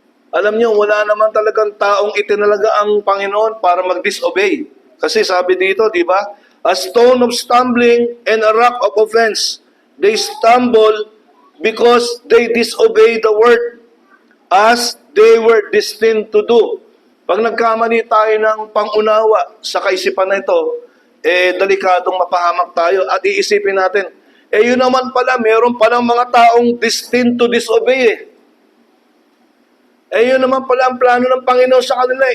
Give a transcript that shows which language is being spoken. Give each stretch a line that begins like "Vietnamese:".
Filipino: Alam niyo, wala naman talagang taong itinalaga ang Panginoon para mag-disobey. Kasi sabi dito, di ba?
English: A stone of stumbling and a rock of offense. They stumble because they disobey the word as they were destined to do.
Filipino: Pag nagkamali tayo ng pangunawa sa kaisipan na ito, delikadong mapahamak tayo at iisipin natin, yun naman pala, meron palang mga taong
English: destined to disobey
Filipino: yun naman pala ang plano ng Panginoon sa kanila.